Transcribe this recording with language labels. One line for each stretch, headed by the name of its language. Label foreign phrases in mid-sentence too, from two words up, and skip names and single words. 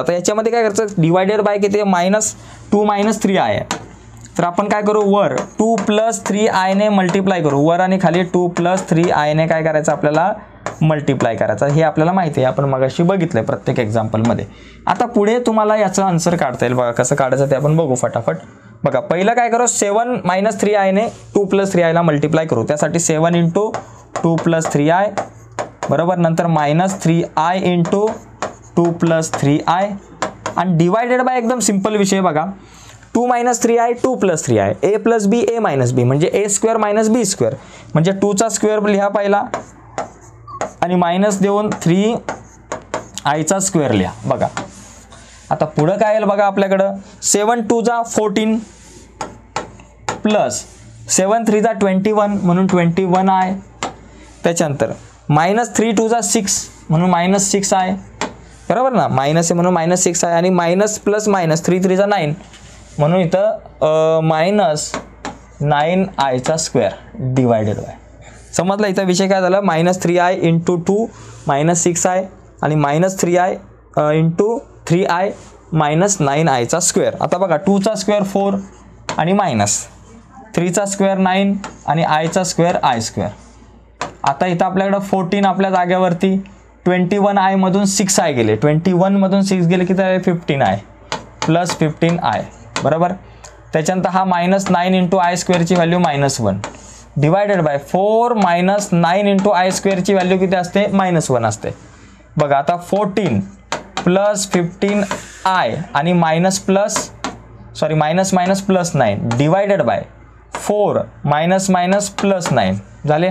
Marathi: आता याच्यामध्ये काय करायचं,
English: divided by
Marathi: किती -2 - 3i आहे, तर आपण काय करू, वर 2 + 3i ने मल्टिप्लाय करू. वर आणि खाली 2 + 3i ने काय करायचं आपल्याला मल्टिप्लाय करायचं. हे आपल्याला माहिती आहे, आपण मगाशी बघितलंय प्रत्येक एक्झाम्पलमध्ये. आता पुढे तुम्हाला याचं आन्सर काढता येईल बघा, कसं काढायचं ते आपण बघू फटाफट. बघा पहिलं काय करू, 7 - 3i ने 2 + 3i ला मल्टिप्लाय करू. त्यासाठी 7 × 2 + 3i बरोबर, नंतर -3i × 2 + 3i आणि
English: divided by
Marathi: एकदम सिंपल विषय बघा. 2 - 3i 2 + 3i a + b a - b म्हणजे a² - b², म्हणजे 2 चा स्क्वेअर लिहा पहिला आणि मायनस देऊन 3i चा स्क्वेअर लिहा. बघा आता पुढं काय येईल बघा आपल्याकडं, 7 × 2 = 14 प्लस 7 3 जा 21 म्हणून 21i. त्याच्यानंतर -3 2 जा 6 म्हणून -6i. बरोबर ना, मायनस आहे म्हणून -6 आहे. आणि
English: minus plus minus
Marathi: 3 3 जा 9 म्हणून इथं -9i²
English: divided by.
Marathi: समजलं इथं विषय काय झाला, -3i × 2 -6i आणि -3i × 3i -9i². आता बघा 2चा स्क्वेअर 4 आणि -3चा स्क्वेअर 9 आणि i² i². आता इथं आपल्याकडं 14 आपल्या जागेवरती 21i मधून 6i गेले, 21 मधून 6 गेले की तर 15i प्लस 15i. बरोबर. त्याच्यानंतर हा -9 × i² ची व्हॅल्यू -1
English: divided by
Marathi: 4 - 9 × i² ची व्हॅल्यू किती असते, -1 असते. बघा आता
English: 14 plus 15i आणि minus plus 9 divided by 4 minus plus 9 झाले.